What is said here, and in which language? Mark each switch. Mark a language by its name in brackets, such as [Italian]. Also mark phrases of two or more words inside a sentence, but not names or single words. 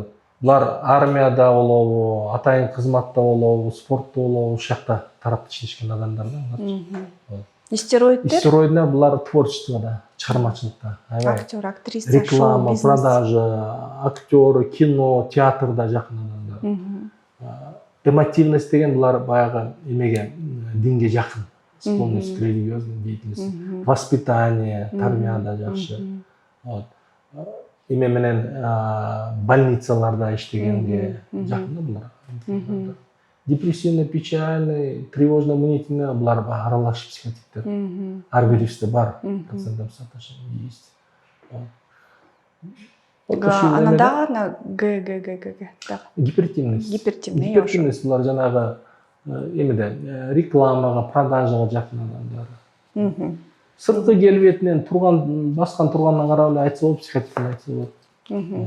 [Kyrgyz] Булар армияда болобу, атайын кызматта болобу, спортто болобу, ушул жакта тарапта иштешкен адамдар да. Стероиддер? Стероиддер булар творчествода, чыгармачылыкта. Актер, актриса, реклама, продажа, актер, кино, театрда жакын адамдар. Эмотивность деген булар баягы эмеге, динге жакын. [Russian] Склонность к религиозной деятельности. [Kyrgyz] Воспитание, тарбияда жакшы. Эме менен больницаларда иштегенге жакын да булар. [Russian] Депрессивный, печальный, тревожно-мнительный [Kyrgyz] булар аралаш психотиптер. Ар бирибизде бар. [Russian] Процентов соотношение есть. [Kyrgyz] Анан дагы г. Гипертимность. Гипертимность булар жанагы эмеде рекламага, продажага жакын адамдар. Сырткы келбетинен баскан тургандан карап эле айтса болот, психотипин айтса болот.